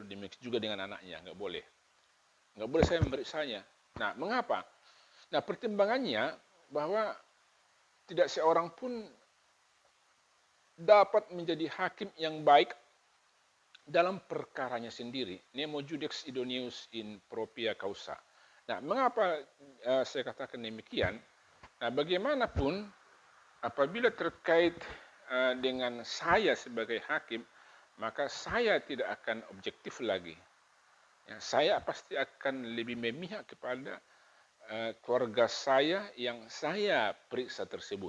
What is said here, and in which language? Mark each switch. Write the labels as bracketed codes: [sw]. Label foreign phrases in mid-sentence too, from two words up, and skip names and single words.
[id] Demikian juga dengan anaknya, nggak boleh. Nggak boleh saya memeriksanya. Nah, mengapa? Nah, pertimbangannya bahwa tidak seorang pun dapat menjadi hakim yang baik dalam perkaranya sendiri. [la] Nemo judex idoneus in propria causa. [id] Nah, mengapa saya katakan demikian? Nah, bagaimanapun apabila terkait dengan saya sebagai hakim, maka saya tidak akan objektif lagi. Ya, saya pasti akan lebih memihak kepada keluarga saya yang saya periksa tersebut.